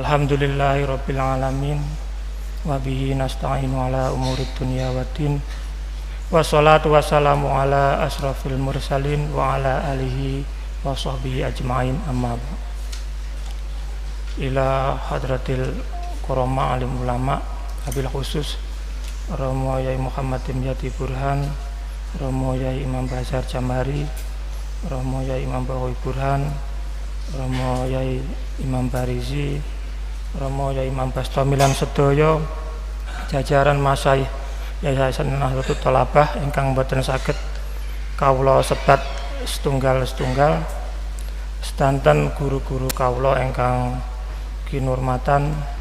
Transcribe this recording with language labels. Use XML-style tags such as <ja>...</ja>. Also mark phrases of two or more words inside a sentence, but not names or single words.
<ar>الحمد لله رب العالمين وبه نستعين على أمور الدنيا والدين والصلاة والسلام على أشرف المرسلين وعلى آله وصحبه أجمعين أما إلى حضرة الكرماء عالم علماء وبالخصوص Romo Yai Muhammad Dimyati</ar> <jv>Burhan, Romo Yai Imam Bazar Jamari, Romo Yai Imam Bahoy Burhan, Romo Yai Imam Barizi, Romo Yai Imam Bastomilan Sedoyo, jajaran masyayikh Yayasan Nahdlatul Thalabah ingkang boten saged kawula sebat setunggal-setunggal, sedanten guru-guru kawula ingkang kinurmatan.</jv>